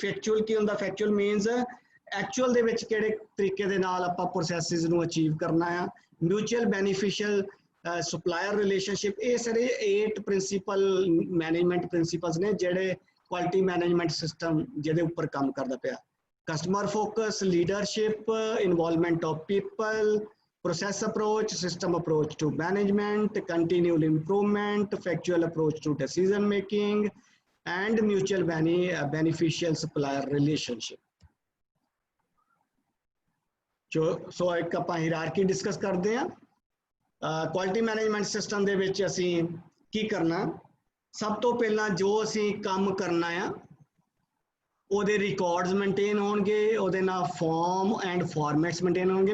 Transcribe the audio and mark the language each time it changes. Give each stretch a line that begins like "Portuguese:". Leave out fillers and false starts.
Punjabi: Factual ਕੀ ਹੁੰਦਾ, factual means actual ਦੇ ਵਿੱਚ ਕਿਹੜੇ ਤਰੀਕੇ ਦੇ ਨਾਲ ਆਪਾਂ ਪ੍ਰੋਸੈਸਿਸ ਨੂੰ ਅਚੀਵ ਕਰਨਾ ਆ। Mutual beneficial
English: supplier relationship।
Punjabi: ਇਹ ਸਾਰੇ 8 ਪ੍ਰਿੰਸੀਪਲ ਮੈਨੇਜਮੈਂਟ ਪ੍ਰਿੰਸੀਪਲਸ ਨੇ ਜਿਹੜੇ ਕੁਆਲਿਟੀ ਮੈਨੇਜਮੈਂਟ ਸਿਸਟਮ ਜਿਹਦੇ ਉੱਪਰ ਕੰਮ ਕਰਦਾ ਪਿਆ।
English: Customer focus, leadership, involvement of people, process approach, system approach to management, continual improvement, factual approach to decision making, and mutual beneficial supplier relationship.
Punjabi: So एक ਆਪਾਂ hierarchy discuss ਕਰਦੇ ਹਾਂ। ਕੁਆਲਿਟੀ ਮੈਨੇਜਮੈਂਟ ਸਿਸਟਮ ਦੇ ਵਿੱਚ ਅਸੀਂ ਕੀ ਕਰਨਾ, ਸਭ ਤੋਂ ਪਹਿਲਾਂ ਜੋ ਅਸੀਂ ਕੰਮ ਕਰਨਾ ਆ ਉਹਦੇ ਰਿਕਾਰਡਸ ਮੇਨਟੇਨ ਹੋਣਗੇ, ਉਹਦੇ ਨਾਲ ਫਾਰਮ ਐਂਡ ਫਾਰਮੈਟਸ ਮੇਨਟੇਨ ਹੋਣਗੇ।